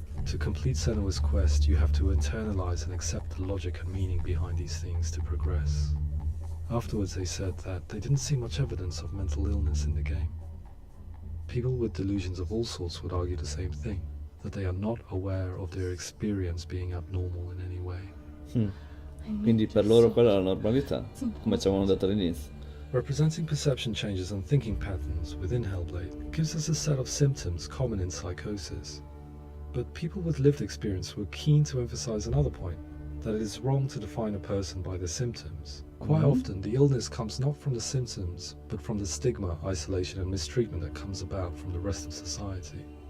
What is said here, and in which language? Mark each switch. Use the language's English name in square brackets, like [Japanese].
[English] To complete Senua's quest, you have to internalize and accept the logic and meaning behind these things to progress. Afterwards they said that they didn't see much evidence of mental illness in the game. People with delusions of all sorts would argue the same thing, that they are not aware of their experience being abnormal in any way. [Italian] Quindi per loro quella è la normalità, come ci avevano detto all'inizio. [English] Representing perception changes and thinking patterns within Hellblade gives us a set of symptoms common in psychosis. But people with lived experience were keen to emphasize another point, that it is wrong to define a person by their symptoms. Quite often, the illness comes not from the symptoms, but from the stigma, isolation and mistreatment that comes about from the rest of society.